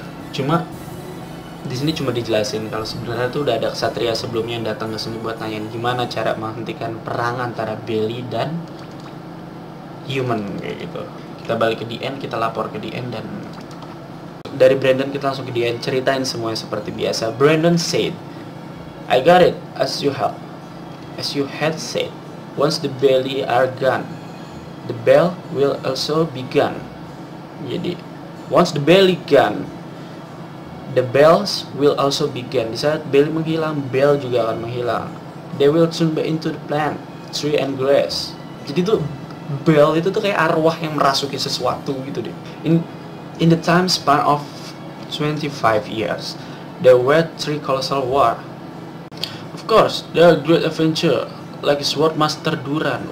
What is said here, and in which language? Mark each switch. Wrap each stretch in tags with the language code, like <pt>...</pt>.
<id>Cuma di sini cuma dijelasin kalau sebenarnya tuh udah ada ksatria sebelumnya yang datang ke sini buat nanyain gimana cara menghentikan perang antara Bailey dan human kayak gitu. Kita balik ke DN, kita lapor ke DN, dan dari Brandon kita langsung ke DN, ceritain semuanya seperti biasa.</id> <en>Brandon said, I got it as you had said. Once the Bailey are gone, the bell will also be gone. Jadi once the Bailey gone, the bells will also be gone.</en> <id>Di saat Bailey menghilang, bell juga akan menghilang.</id> <en>They will turn back into the plant, tree and grass.</en> <id>Jadi tuh bell itu tuh kayak arwah yang merasuki sesuatu gitu deh.</id> <en>In the time span of 25 years, there were 3 colossal war. Of course, there are great adventure like Swordmaster Duran.</en>